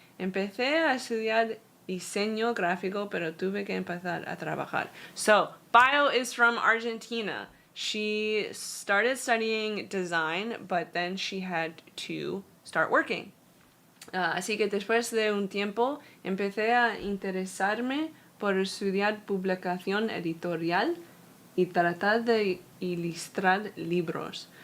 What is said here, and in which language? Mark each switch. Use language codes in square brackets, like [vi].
[es] Empecé a estudiar diseño gráfico, pero tuve que empezar a trabajar. [en] So, Bio is from Argentina. She started studying design, but then she had to start working. [es] Así que después de un tiempo, empecé a interesarme por estudiar publicación editorial y tratar de ilustrar libros.